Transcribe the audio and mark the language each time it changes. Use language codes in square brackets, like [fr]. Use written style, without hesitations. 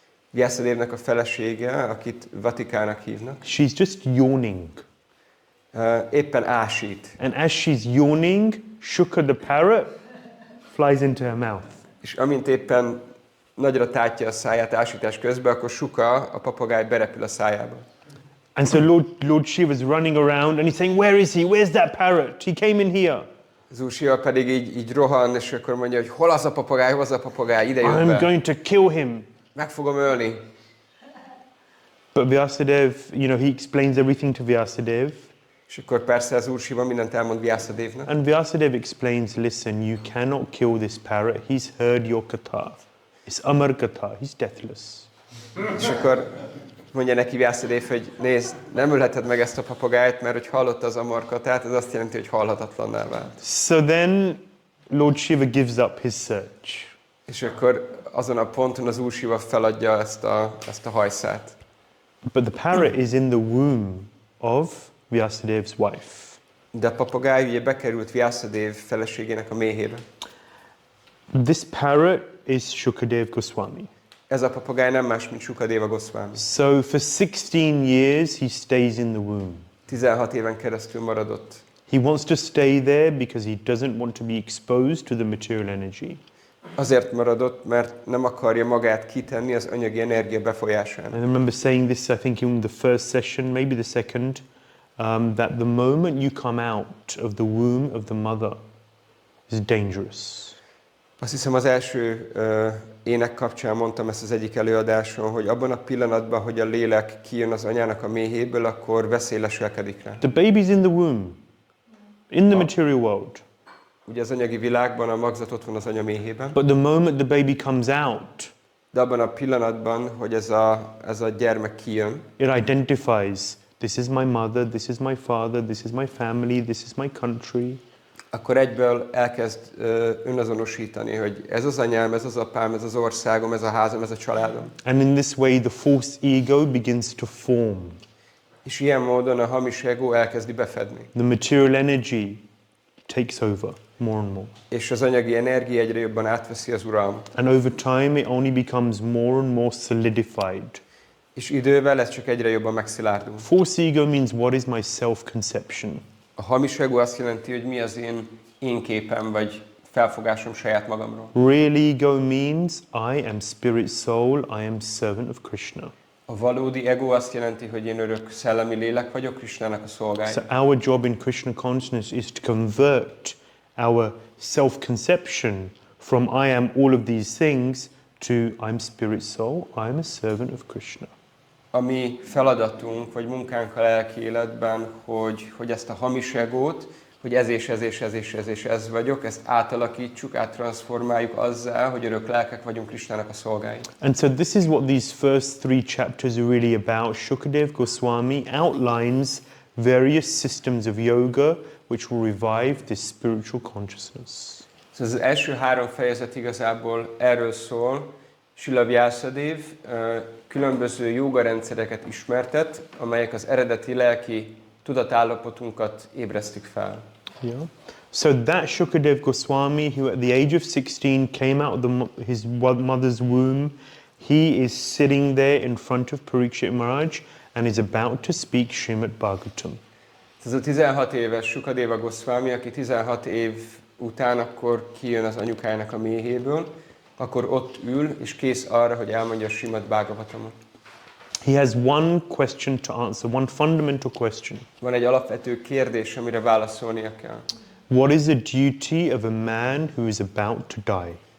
[hu] Vyasadevnek a felesége, akit Vatikának hívnak. [en] She's just yawning. [hu] Éppen ásít. [en] And as she's yawning, Shuka the parrot flies into her mouth. [hu] És amint éppen nagyra tátja a száját ásítás közben, akkor Shuka, a papagáj berepül a szájába. [en] And so Lord Shiva's running around and he's saying, where is he? Where's that parrot? He came in here. [hu] Az Úr Shiva pedig így rohan, és akkor mondja, hogy hol az a papagáj, ide jött [en] I'm [hu] be. [en] going to kill him. [hu] Meg fogom ölni. [en] But Vyasadev, he explains everything to Vyasadev. [hu] És akkor persze az Úr Shiva mindent elmond Vyasadevnak. [en] And Vyasadev explains, listen, you cannot kill this parrot. He's heard your katha. It's Amar Katha. He's deathless. [hu] És akkor mondja neki Vyasadev, hogy nézd, nem ölheted meg ezt a papagájt, mert hogy hallotta az Amar Kathát, ez azt jelenti, hogy halhatatlanná vált. [en] So then Lord Shiva gives up his search. [hu] És akkor azon a ponton az Úr Shiva feladja ezt a hajszát. [en] But the parrot is in the womb of Vyasadev's wife. [hu] De a papagáj ugye bekerült Vyasadev feleségének a méhébe. [en] This parrot is Shukadev Goswami. [hu] Ez a papagáj nem más, mint Shukadeva Goswami. [en] So for 16 years he stays in the womb. [hu] 16 éven keresztül maradott. [en] He wants to stay there because he doesn't want to be exposed to the material energy. [hu] Azért maradott, mert nem akarja magát kitenni az anyagi energia befolyásának. [en] I remember saying this, I think, in the first session, maybe the second, that the moment you come out of the womb of the mother is dangerous. [hu] Azt hiszem az első ének kapcsán mondtam ezt az egyik előadáson, hogy abban a pillanatban, hogy a lélek kijön az anyának a méhéből, akkor veszély leselkedik rá. [en] The baby's in the womb, in the material world. [hu] Ugye az anyagi világban a magzat ott van az anya méhében. [en] But the moment the baby comes out, [hu] De abban a pillanatban, hogy ez a gyermek kijön, [en] it identifies, this is my mother, this is my father, this is my family, this is my country. [hu] akkor egyből elkezd önazonosítani, hogy ez az anyám, ez az apám, ez az országom, ez a házam, ez a családom. [en] And in this way the false ego begins to form. [hu] És ilyen módon a hamis ego elkezdi befedni. [en] The material energy takes over. more and more. [hu] És az anyagi energia egyre jobban átveszi az uralmat. [en] And over time, it only becomes more and more solidified. [hu] És idővel ez csak egyre jobban megszilárdul. [en] False ego means what is my self-conception? [hu] A hamis ego azt jelenti, hogy mi az én képem, vagy felfogásom saját magamról. [en] Real ego means I am spirit soul, I am servant of Krishna. [hu] A valódi ego azt jelenti, hogy én örök szellemi lélek vagyok, Krishnának a szolgája. [en] So our job in Krishna consciousness is to convert our self-conception from I am all of these things to I'm spirit soul, I'm a servant of Krishna. [hu] A mi feladatunk, vagy munkánk a lelki életben, hogy ezt a hamis egót, hogy ez vagyok, ezt átalakítsuk, áttranszformáljuk azzal, hogy örök lelkek vagyunk Krishnának a szolgái. [en] And so this is what these first 3 chapters are really about. Shukadev Goswami outlines various systems of yoga which will revive this spiritual consciousness. [hu] Szóval az első 3 fejezet igazából erről szól. Srila Vyasadeva különböző jóga rendszereket ismertet, amelyek az eredeti lelki tudatállapotunkat ébresztik fel. [en] Yeah. So that Shukadev Goswami, who at the age of 16 came out of his mother's womb, he is sitting there in front of Parikshit Maharaj and is about to speak Śrīmad-Bhāgavatam. [hu] Ez a 16 éves Shukadeva Goswami, aki 16 év után akkor kijön az anyukájának a méhéből, akkor ott ül és kész arra, hogy elmondja a Śrīmad-Bhāgavatamot. [en] He has one question to answer, one fundamental question. [hu] Van egy alapvető kérdés, amire válaszolnia kell. [en] What is the duty of a man who is about to die?